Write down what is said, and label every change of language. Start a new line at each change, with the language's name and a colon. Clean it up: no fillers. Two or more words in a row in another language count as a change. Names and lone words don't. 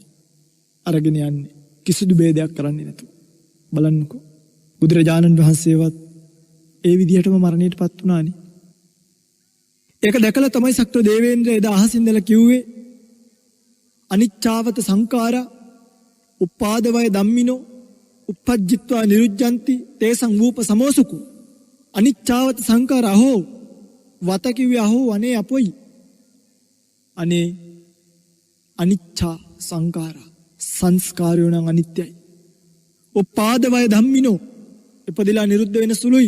Sinhala: අරගෙන යන්නේ කිසිදු ભેදයක් කරන්නේ නැතුව. බලන්නකෝ. බුදුරජාණන් වහන්සේවත් ඒ විදිහටම මරණයටපත් වුණානේ. ඒක දැකලා තමයි සක්‍ර දේවේන්ද්‍ර එදා අහසින්දලා කිව්වේ
Pali: අනිච්චාවත සංඛාරා උපාදවය ධම්මිනෝ uppajjitva niruddhanti තේසං වූප සමෝසුකු. අනිච්චාවත සංඛාරා
Sinhala: හෝ වත කිව්වේ අහෝ අනේ අපොයි. අනේ
Pali: අනිච්චා සංඛාරා
Sinhala: සංස්කාරයෝ නම් අනිත්‍යයි.
Pali: උපාදවය ධම්මිනෝ
Sinhala: ඉපදිලා නිරුද්ධ වෙන සුළුයි.